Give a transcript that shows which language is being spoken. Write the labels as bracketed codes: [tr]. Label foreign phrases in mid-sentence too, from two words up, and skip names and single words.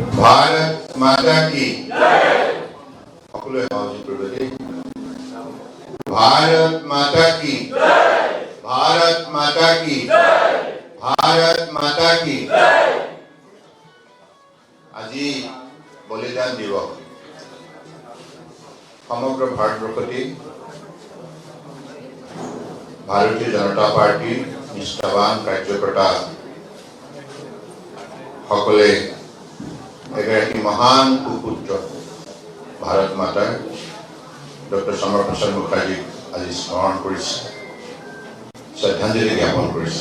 [hi] भारत माता की [as] সকলোৱে সহযোগ কৰিব দেই। [hi] भारत माता की, भारत माता की, भारत माता की। [as] আজি বলিদান দিৱস সমগ্ৰ ভাৰতবৰ্ষতে ভাৰতীয় জনতা পাৰ্টিৰ নিষ্ঠাবান কাৰ্যকৰ্তা সকলে এগৰাকী মহান সুপুত্ৰ ভাৰত মাতাৰ ডক্টৰ শ্যামা প্ৰসাদ মুখাৰ্জীক আজি স্মৰণ কৰিছে, শ্ৰদ্ধাঞ্জলি জ্ঞাপন কৰিছে।